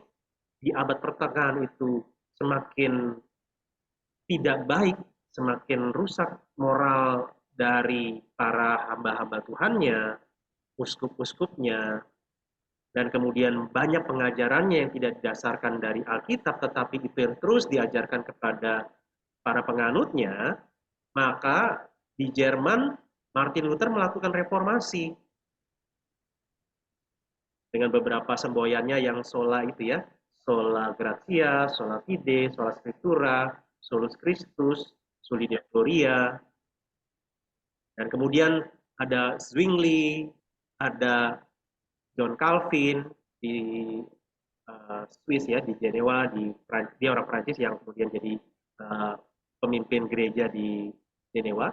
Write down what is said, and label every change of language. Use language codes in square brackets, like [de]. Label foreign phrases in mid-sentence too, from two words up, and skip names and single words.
[id] di abad pertengahan itu semakin tidak baik, semakin rusak moral dari para hamba-hamba Tuhannya, uskup-uskupnya, dan kemudian banyak pengajarannya yang tidak didasarkan dari Alkitab, tetapi itu yang terus diajarkan kepada para penganutnya, maka di Jerman Martin Luther melakukan reformasi dengan beberapa semboyannya yang sola itu ya, [la] sola gratia, sola fide, sola scriptura, solus Christus, soli Deo gloria, [id] dan kemudian ada Zwingli, ada John Calvin di Swiss ya, di Jenewa, dia orang Prancis yang kemudian jadi pemimpin gereja di Jenewa.